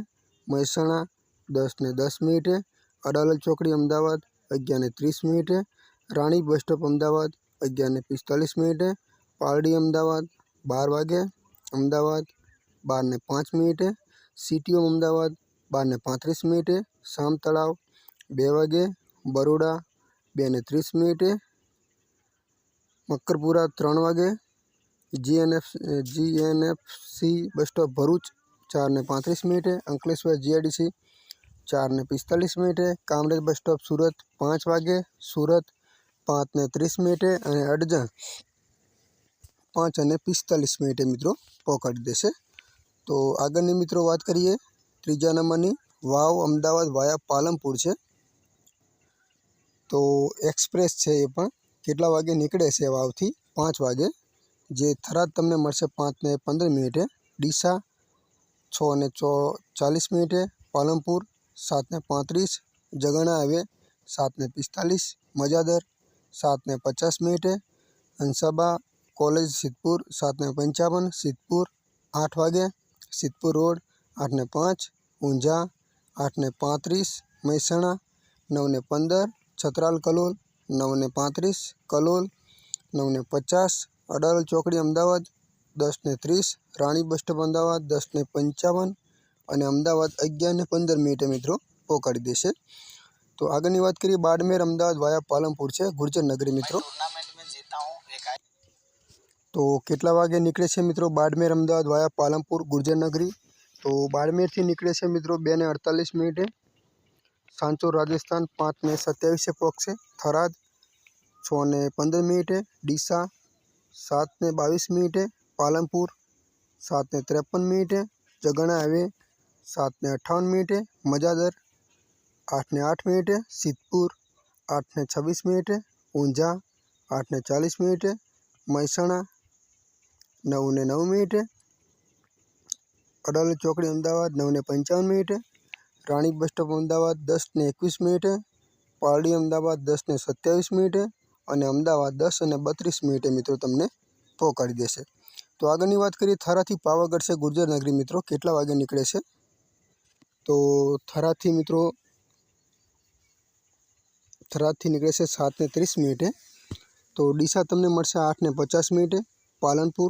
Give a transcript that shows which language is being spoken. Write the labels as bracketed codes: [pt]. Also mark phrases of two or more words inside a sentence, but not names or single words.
[gu] મહેસાણા 10:10, અડાલજ ચોકડી અમદાવાદ 11:30, રાણી બસ સ્ટોપ અમદાવાદ 11:45, પારડી અમદાવાદ 12 વાગે, અમદાવાદ 12:05, સીટીઓ અમદાવાદ 12:35, સામ તળાવ 2 વાગે, બરોડા 2:30, મક્કરપુરા 3 વાગે, GNFC બસ સ્ટોપ ભરૂચ 4:35, અંકલેશ્વર GIDC 4:45, કામરેજ બસ સ્ટોપ સુરત 5 વાગે, સુરત 5:30 અને અડજણ 5:45 મિત્રો પહોંચાડી દેશે। તો આગળની મિત્રો વાત કરીએ ત્રીજા નંબરની વાવ અમદાવાદ વાયા પાલનપુર છે। તો એક્સપ્રેસ છે, યે પણ કેટલા વાગે નીકળે છે વાવથી 5 વાગે, જે થરાદ તમને મળશે 5:15, ડીસા 6:40, પાલનપુર 7:35, જગાણા હાઈવે 7:45, મજાદર 7:50, હંસાબા કોલેજ સિદ્ધપુર 7:55, સિદ્ધપુર 8 વાગે, સિદ્ધપુર રોડ 8:05, ઊંઝા 8:35, મહેસાણા 9:15, છત્રાલ કલોલ 9:35, કલોલ 9:50, અડાલજ ચોકડી અમદાવાદ 10:30, રાણી બસ સ્ટોપ અમદાવાદ 10:55 અને અમદાવાદ 11:15 મિત્રો પહોંચાડી દેશે। તો આગળની વાત કરીએ બાડમેર અમદાવાદ વાયા પાલનપુર છે, ગુર્જર નગરી મિત્રો। તો કેટલા વાગે નીકળે છે મિત્રો બાડમેર અમદાવાદ વાયા પાલનપુર ગુર્જર નગરી। તો બાડમેર થી નીકળે છે મિત્રો 2:48, સાંચોર રાજસ્થાન 5:27 પહોંચશે, થરાદ 6:15, ડીસા 7:22, પાલનપુર 7:53, જગાણા હાઈવે 7:58, મજાદર 8:08, સિદ્ધપુર 8:26, ઊંઝા 8:40, મહેસાણા 9:09, અડાલજ ચોકડી અમદાવાદ 9:55, રાણી બસ સ્ટોપ અમદાવાદ 10:21, પારડી અમદાવાદ 10:27 અને અમદાવાદ 10:32 મિત્રો તમને પહોંચાડી દેશે। તો આગળની વાત કરીએ થરાથી પાવાગઢ સે ગુર્જર નગરી મિત્રો કેટલા વાગે નીકળે છે। તો થરાથી મિત્રો થરાદથી નીકળે છે 7:30, તો ડીસા તમને મળશે 8:50, પાલનપુર